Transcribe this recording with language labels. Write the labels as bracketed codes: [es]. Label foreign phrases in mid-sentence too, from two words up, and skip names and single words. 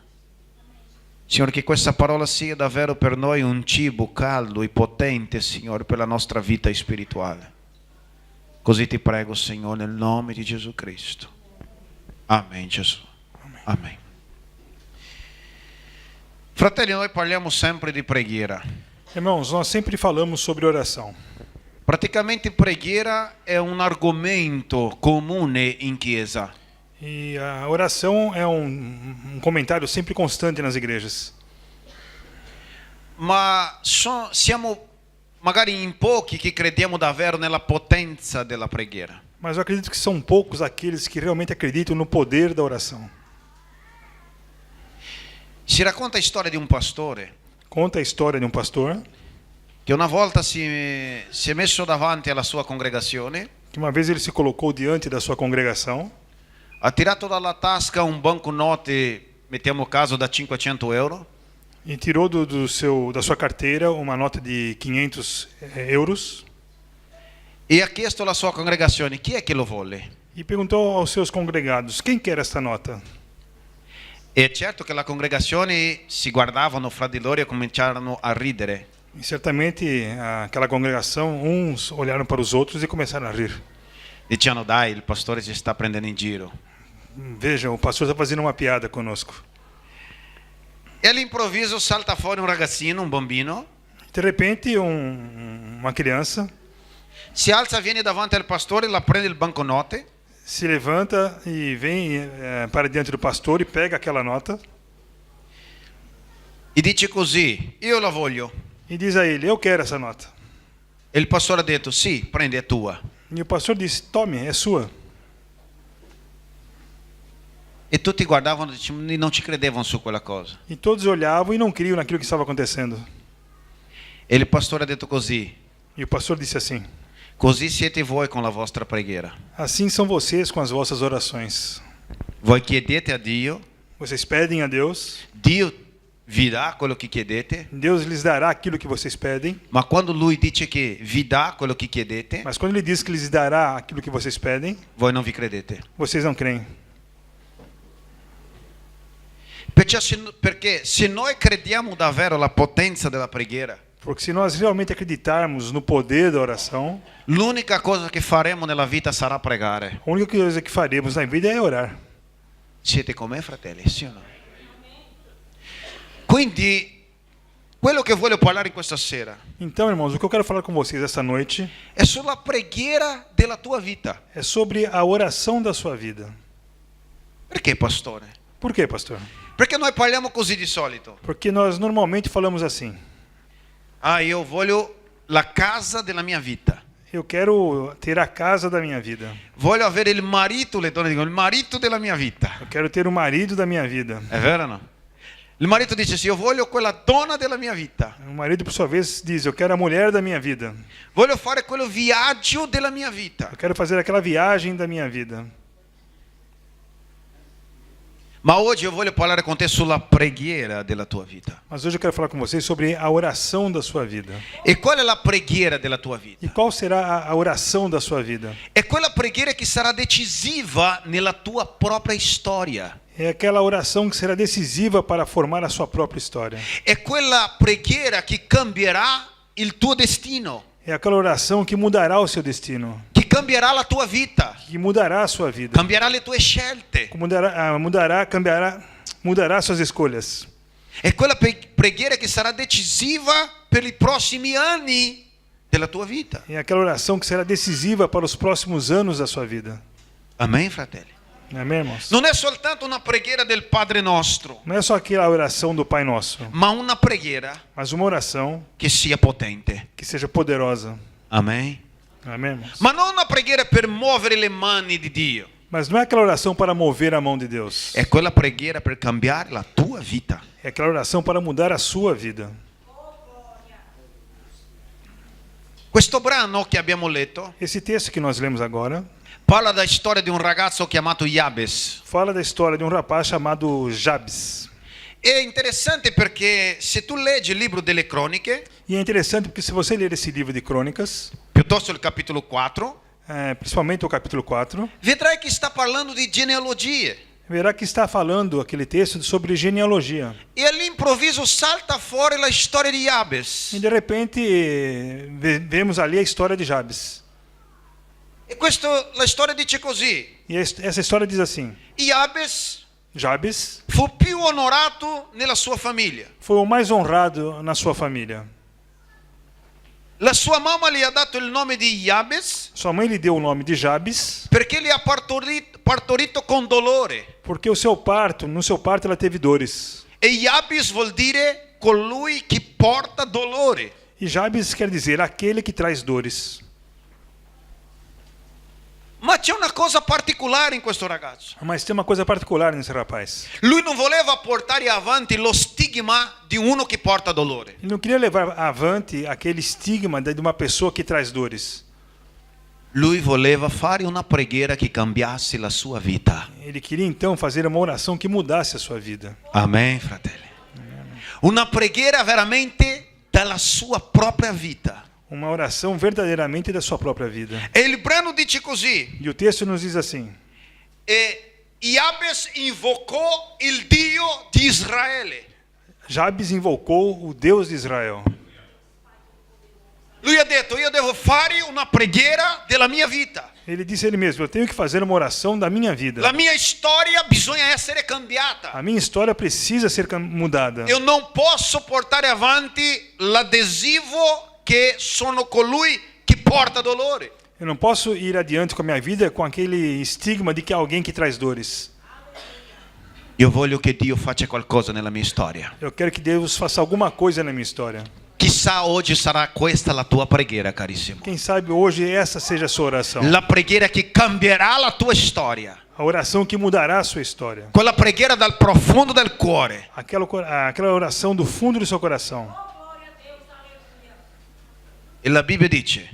[it] Signore, che questa parola sia davvero per noi un cibo caldo e potente, Signore, per la nostra vita spirituale. Così ti prego, Signore, nel nome di Gesù Cristo. Amen, Gesù. Amen. Fratelli, noi parliamo sempre di preghiera. [pt] Irmãos, nós sempre falamos sobre oração. [it] Praticamente preghiera è un argomento comune in chiesa. [pt] E a oração é um comentário sempre constante nas igrejas. [it] Ma siamo magari in pochi che crediamo davvero nella potenza della preghiera. [pt] Mas eu acredito que são poucos aqueles que realmente acreditam no poder da oração. [it] Si racconta la storia di un pastore [pt] Conta a história de um pastor [it] che una volta si è messo davanti alla sua congregazione, [pt] que uma vez ele se colocou diante da sua congregação, [it] ha tirato dalla tasca un banconote, mettiamo caso, da 500 euro, [pt] e tirou da sua carteira uma nota de 500 euros [it] e ha chiesto alla sua congregazione chi è che lo vuole. [pt] e perguntou aos seus congregados: quem quer esta nota? [it] E certo che la congregazione si guardavano fra di loro e cominciarono a ridere. [pt] E certamente aquela congregação, uns olharam para os outros e começaram a rir. [it] Dicevano: dai, il pastore ci sta prendendo in giro. [pt] Veja, o pastor está fazendo uma piada conosco. [it] E all'improvviso salta fuori un ragazzino, un bambino, [pt] De repente, uma criança [it] si alza, viene davanti al pastore, la prende il banconote [pt] se levanta e vem para diante do pastor e pega aquela nota [it] e dice così: io la voglio. [pt] e diz a ele: eu quero essa nota. [it] E il pastore ha detto: sì, prendi, è tua. [pt] E o pastor disse: tome, é sua. [it] E tutti guardavano e non ci credevano su quella cosa. [pt] E todos olhavam e não criam naquilo que estava acontecendo. [it] E il pastore ha detto così: [pt] E o pastor disse assim: [it] così siete voi con la vostra preghiera. [pt] assim são vocês com as vossas orações. [it] Voi chiedete a Dio, [pt] Vocês pedem a Deus, [it] Dio vi dà quello che chiedete, [pt] Deus lhes dará aquilo que vocês pedem, [it] ma quando Lui dice che vi dà quello che chiedete, [pt] mas quando Ele diz que lhes dará aquilo que vocês pedem, [it] voi non vi credete. [pt] vocês não creem. [it] Perché se noi crediamo davvero alla potenza della preghiera, [pt] Porque se nós realmente acreditarmos no poder da oração, [it] l'unica cosa che faremo nella vita sarà pregare. [pt] a única coisa que faremos na vida é orar. [it] Siete con me, fratelli? Sì o no? Quindi, quello che voglio parlare questa sera [pt] Então, irmãos, o que eu quero falar com vocês essa noite [it] è sulla preghiera della tua vita. [pt] é sobre a oração da sua vida. [it] Perché, pastore? [pt] Por quê, pastor? [it] Perché noi parliamo così di solito. [pt] Porque nós normalmente falamos assim: [it] Ah, io voglio la casa della mia vita. [pt] Eu quero ter a casa da minha vida. [it] Voglio avere il marito, le donne dicono, il marito della mia vita. [pt] Eu quero ter o marido da minha vida. [it] È vero o no? Il marito dice sì, io voglio quella donna della mia vita. [pt] O marido, por sua vez, diz: eu quero a mulher da minha vida. [it] Voglio fare quello viaggio della mia vita. [pt] Eu quero fazer aquela viagem da minha vida. [it] Ma oggi io voglio parlare con te sulla preghiera della tua vita. [pt] Mas hoje eu quero falar com vocês sobre a oração da sua vida. [it] E qual è la preghiera della tua vita? [pt] E qual será a oração da sua vida? [it] È quella preghiera che sarà decisiva nella tua propria storia. [pt] É aquela oração que será decisiva para formar a sua própria história. [it] È quella preghiera che cambierà il tuo destino, [pt] É aquela oração que mudará o seu destino, [it] che cambierà la tua vita, [pt] que mudará a sua vida, [it] cambierà le tue scelte. [pt] Mudará suas escolhas. [it] È quella preghiera che sarà decisiva per i prossimi anni della tua vita. [pt] É aquela oração que será decisiva para os próximos anos da sua vida. [it] Amen, fratelli? [pt] Amém, irmãos? [it] Non è soltanto una preghiera del Padre nostro, [pt] Não é só aquela oração do Pai Nosso, [it] ma una preghiera [pt] mas uma oração [it] che sia potente. [pt] que seja poderosa. [it] Amen. [pt] Amém, irmãos? [it] Ma non una preghiera per muovere le mani di Dio. [pt] Mas não é aquela oração para mover a mão de Deus. [it] È quella preghiera per cambiare la tua vita. [pt] É aquela oração para mudar a sua vida. [it] Questo brano che abbiamo letto [pt] Esse texto que nós lemos agora [it] parla della storia di un ragazzo chiamato Jabes. [pt] fala da história de um rapaz chamado Jabes. [it] È interessante perché se tu leggi il libro delle Croniche, [pt] E é interessante porque se você ler esse livro de crônicas, [it] piuttosto il capitolo 4, [pt] principalmente o capítulo 4, [it] vedrai che sta parlando di genealogie. [pt] verá que está falando aquele texto sobre genealogia. [it] E all'improvviso salta fuori la storia di Jabes. [pt] E de repente vemos ali a história de Jabes. [it] E la storia dice così: [pt] E essa história diz assim: Jabes [it] fu più onorato nella sua famiglia. [pt] foi o mais honrado na sua família. [it] La sua mamma gli ha dato il nome di Jabes [pt] Sua mãe lhe deu o nome de Jabes [it] perché li ha partorito con dolore. [pt] porque no seu parto ela teve dores. [it] E Jabes vuol dire colui che porta dolore. [pt] E Jabes quer dizer aquele que traz dores. [it] Ma c'è una cosa particolare in questo ragazzo. [pt] Mas tem uma coisa particular nesse rapaz. [it] Lui non voleva portare avanti lo stigma di uno che porta dolore. [pt] Ele não queria levar avante aquele estigma de uma pessoa que traz dores. [it] Lui voleva fare una preghiera che cambiasse la sua vita. [pt] Ele queria então fazer uma oração que mudasse a sua vida. [it] Amen, fratelli. Una preghiera veramente dalla sua propria vita. [pt] Uma oração verdadeiramente da sua própria vida. [it] E il brano dice così: [pt] E o texto nos diz assim: [it] e Jabes invocò il Dio di Israele. [pt] Jabes invocou o Deus de Israel. [it] Lui ha detto: io devo fare una preghiera della mia vita. [pt] Ele disse a ele mesmo: eu tenho que fazer uma oração da minha vida. [it] La mia storia bisogna essere cambiata. [pt] A minha história precisa ser mudada. [it] Eu non posso portare avanti l'adesivo che sono colui che porta dolore. [pt] Eu não posso ir adiante com a minha vida com aquele estigma de que é alguém que traz dores. [it] Io voglio che Dio faccia qualcosa nella mia storia. [pt] Eu quero que Deus faça alguma coisa na minha história. [it] Chissà oggi sarà questa la tua preghiera, carissimo. [pt] Quem sabe hoje essa seja a sua oração. [it] La preghiera che cambierà la tua storia. [pt] A oração que mudará a sua história. [it] Quella preghiera dal profondo del cuore. [pt] Aquela oração do fundo do seu coração. [it] E la Bibbia dice